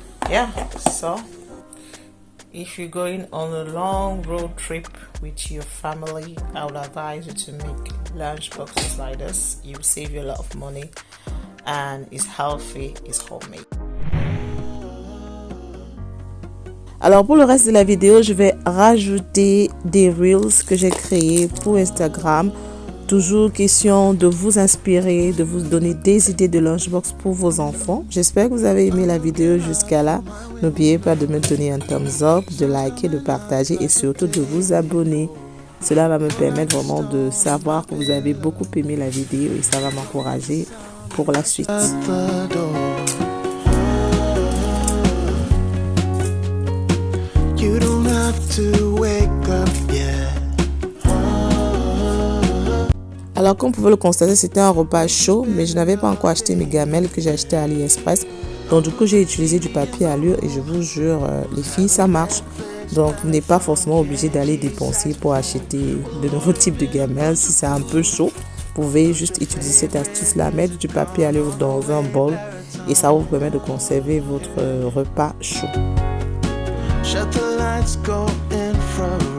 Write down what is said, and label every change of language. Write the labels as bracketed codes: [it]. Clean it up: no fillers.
[en] Yeah, so if you're going on a long road trip with your family, I would advise you to make lunch boxes like this. You will save you a lot of money, and it's healthy, it's homemade. [fr] Alors pour le reste de la vidéo, je vais rajouter des reels que j'ai créés pour Instagram. Toujours question de vous inspirer, de vous donner des idées de lunchbox pour vos enfants. J'espère que vous avez aimé la vidéo jusqu'à là. N'oubliez pas de me donner un thumbs up, de liker, de partager et surtout de vous abonner. Cela va me permettre vraiment de savoir que vous avez beaucoup aimé la vidéo et ça va m'encourager pour la suite. [en] You don't have to wake up yet. [fr] Alors comme vous pouvez le constater, c'était un repas chaud, mais je n'avais pas encore acheté mes gamelles que j'ai achetées à AliExpress. Donc du coup j'ai utilisé du papier allure et je vous jure les filles, ça marche. Donc vous n'êtes pas forcément obligé d'aller dépenser pour acheter de nouveaux types de gamelles. Si c'est un peu chaud, vous pouvez juste utiliser cette astuce là, mettre du papier allure dans un bol et ça vous permet de conserver votre repas chaud. [en] Shut the lights, go infrared.